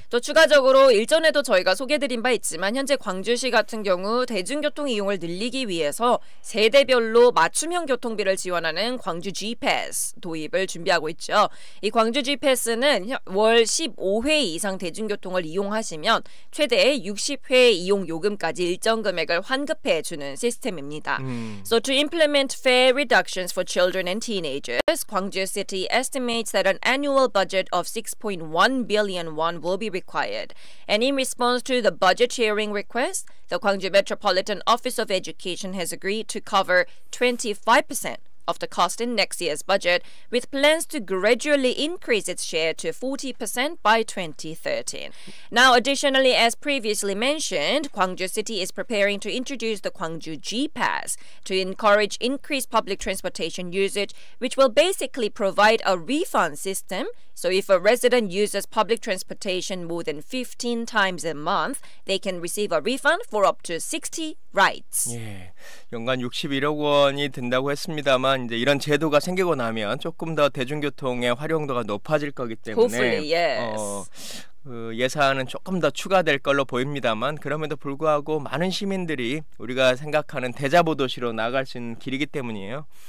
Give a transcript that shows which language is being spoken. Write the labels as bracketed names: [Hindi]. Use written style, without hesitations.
[Korean] 또 추가적으로 일전에도 저희가 소개드린 바 있지만 현재 광주시 같은 경우 대중교통 이용을 늘리기 위해서 세대별로 맞춤형 교통비를 지원하는 광주 G-Pass 도입을 준비하고 있죠. 이 광주 G-Pass는 월 15회 이상 대중교통을 이용하시면 최대 60회 이용 요금까지 일정 금액을 환급해 주는 시스템입니다. [English] So to implement fare reductions for children and teenagers, Gwangju City estimates that an annual budget of 6.1 billion won will be required. And in response to the budget sharing request, the Gwangju Metropolitan Office of Education has agreed to cover 25% of the cost in next year's budget, with plans to gradually increase its share to 40% by 2013. Now, additionally, as previously mentioned, Gwangju City is preparing to introduce the Gwangju G-Pass to encourage increased public transportation usage, which will basically provide a refund system. So if a resident uses public transportation more than 15 times a month, they can receive a refund for up to 60 rides. [Korean] 예, 연간 61억 원이 든다고 했습니다만 이제 이런 제도가 생기고 나면 조금 더 대중교통의 활용도가 높아질 거기 때문에 [English] Hopefully, yes. [Korean] 예산은 조금 더 추가될 걸로 보입니다만 그럼에도 불구하고 많은 시민들이 우리가 생각하는 대자보 도시로 나아갈 수 있는 길이기 때문이에요.